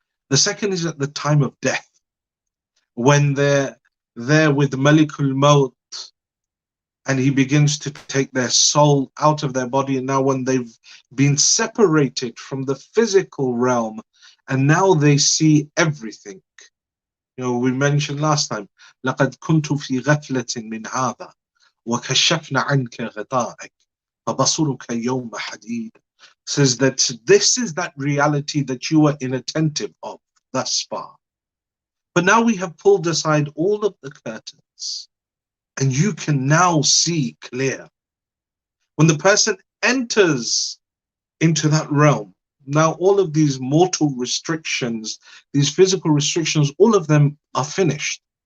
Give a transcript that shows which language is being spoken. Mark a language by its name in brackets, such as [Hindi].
[English] The second is at the time of death, when they're there with Malikul Maut, and he begins to take their soul out of their body. And now when they've been separated from the physical realm, and now they see everything. You know, we mentioned last time, [Arabic] لَقَدْ كُنْتُ فِي غَفْلَةٍ مِّنْ هَذَا وَكَشَّفْنَا عَنْكَ غِطَاءَكَ فَبَصُرُكَ يَوْمَ حَدِيدٍ. [English] Says that this is that reality that you were inattentive of thus far. But now we have pulled aside all of the curtains, and you can now see clear. When the person enters into that realm, now all of these mortal restrictions, these physical restrictions, all of them are finished.